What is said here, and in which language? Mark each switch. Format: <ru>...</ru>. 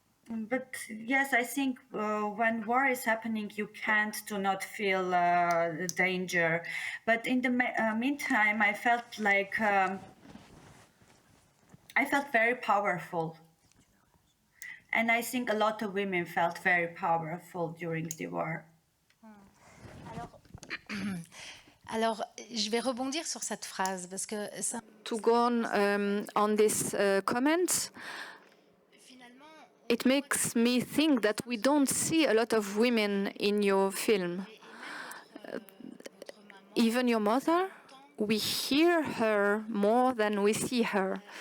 <en>But yes, I think when war is happening, you can't do not feel the danger. But in the meantime, I felt like I felt very powerful. And I think a lot of women felt very powerful during the war.</en> <fr>Alors, je vais rebondir sur cette phrase parce que ça,</fr> <en>To go on this comment, it makes me think that we don't see a lot of women in your film. Even your mother, we hear her more than we see her.</en>